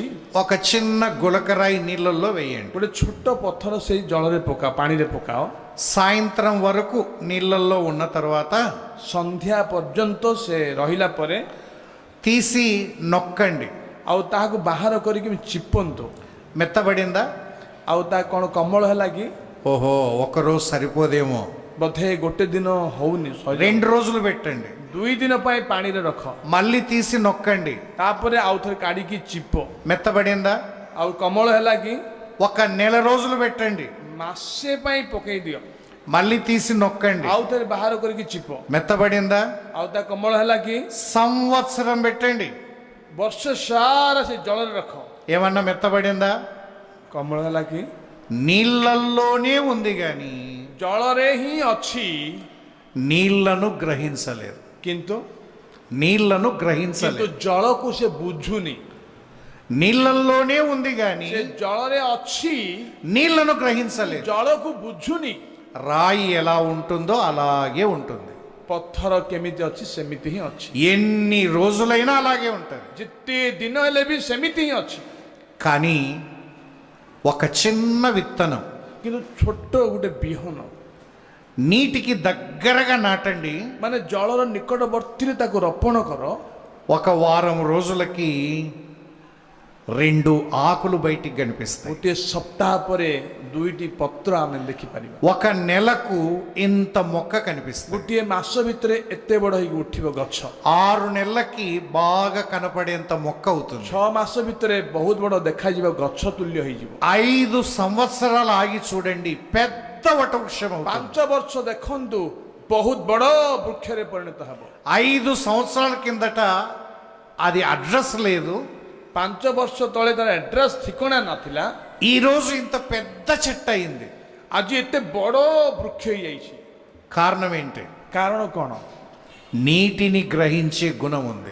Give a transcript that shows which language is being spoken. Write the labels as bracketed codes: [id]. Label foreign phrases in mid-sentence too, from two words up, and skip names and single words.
[te] ఒక చిన్న గులకరాయి నీళ్ళల్లో వేయండి. [or] ଗୋଟେ ଛୋଟ ପଥର ସେଇ ଜଳରେ ପକାଅ, ପାଣିରେ ପକାଅ। [te] సాయంత్రం వరకు నీళ్ళల్లో ఉన్న తర్వాత [or] ସନ୍ଧ୍ୟା ପର୍ଯ୍ୟନ୍ତ ସେ ରହିଲା ପରେ [te] తీసి నొక్కండి. [or] ଆଉ ତାହାକୁ ବାହାର କରିକି ଚିପନ୍ତୁ। [te] మెత్తబడిందా? [or] ଆଉ ତା କ'ଣ କମଳ ହେଲା କି? [te] ఓహో, ఒకరోజు సరిపోదేమో, [or] ବୋଧେ ଗୋଟେ ଦିନ ହଉନି, [te] 2 రోజులు పెట్టండి. [or] 2 ଦିନ ପାଇଁ ପାଣିରେ ରଖ, [te] మళ్ళీ తీసి నొక్కండి. [or] ତାପରେ ଆଉ ଥରେ କାଢିକି ଚିପ। [te] మెత్తబడిందా? [or] ଆଉ କମଳ ହେଲା କି? [te] 1 నెల రోజులు పెట్టండి. [or] ମାସେ ପାଇଁ ପକେଇ ଦିଅ, [te] మళ్ళీ తీసి నొక్కండి. [or] ଆଉ ଥରେ ବାହାର କରିକି ଚିପ। [te] మెత్తబడిందా? [or] ଆଉ ତା କମଳ ହେଲା କି? [te] సంవత్సరం పెట్టండి. [or] ବର୍ଷ ସାରା ସେ ଜଳରେ ରଖ, [te] ఏమన్నా మెత్తబడిందా? [or] କମଳ ହେଲା କି? [te] నీళ్ళల్లోనే ఉంది గాని [or] ଜଳରେ ହିଁ ଅଛି [te] నీళ్లను గ్రహించలేదు. [or] କିନ୍ତୁ [te] నీళ్లను [or] କିନ୍ତୁ [te] గ్రహించలేదు. [or] ଜଳକୁ ସେ ବୁଝୁନି। [te] నీళ్ళల్లోనే ఉంది గాని [or] ସେ ଜଳରେ ଅଛି, [te] నీళ్లను గ్రహించలేదు. [or] ଜଳକୁ ବୁଝୁନି। [te] రాయి ఎలా ఉంటుందో అలాగే ఉంటుంది. [or] ପଥର କେମିତି ଅଛି ସେମିତି ହିଁ ଅଛି, [te] ఎన్ని రోజులైనా అలాగే ఉంటుంది. [or] ଯେତେ ଦିନ ହେଲେ ବି ସେମିତି ହିଁ ଅଛି। [te] కానీ ఒక చిన్న విత్తనం [or] କିନ୍ତୁ ଛୋଟ ଗୋଟେ ବିହନ [te] నీటికి దగ్గరగా నాటండి. [or] ମାନେ ଜଳର ନିକଟବର୍ତ୍ତୀରେ ତାକୁ ରୋପଣ କର। [te] 1 వారం రోజులకి 2 ఆకులు బయటికి కనిపిస్తాయి. [or] ଗୋଟିଏ ସପ୍ତାହ ପରେ 2ଟି ପତ୍ର ଆମେ ଦେଖିପାରିବା। [te] 1 నెలకు ఇంత మొక్క కనిపిస్తుంది. [or] ଗୋଟିଏ ମାସ ଭିତରେ ଏତେ ବଡ଼ ହେଇକି ଉଠିବ ଗଛ। [te] 6 నెలలకి బాగా కనపడేంత మొక్క అవుతుంది. [or] 6 ମାସ ଭିତରେ ବହୁତ ବଡ଼ ଦେଖାଯିବ, ଗଛ ତୁଲ୍ୟ ହେଇଯିବ। [te] 5 సంవత్సరాలు ఆగి చూడండి, పెద్ద వటవృక్షం అవుతుంది. [or] 5 ବର୍ଷ ଦେଖନ୍ତୁ, ବହୁତ ବଡ଼ ବୃକ୍ଷରେ ପରିଣତ ହେବ। [te] 5 సంవత్సరాల కిందట అది అడ్రస్ లేదు, [or] 5 ବର୍ଷ ତଳେ ତାର ଆଡ୍ରେସ୍ ଠିକଣା ନଥିଲା, [te] ఈ రోజు ఇంత పెద్ద చెట్టు అయింది. [or] ଆଜି ଏତେ ବଡ଼ ବୃକ୍ଷ ହେଇଯାଇଛି। [te] కారణం ఏంటి? [or] କାରଣ କ'ଣ? [te] నీటిని గ్రహించే గుణం ఉంది.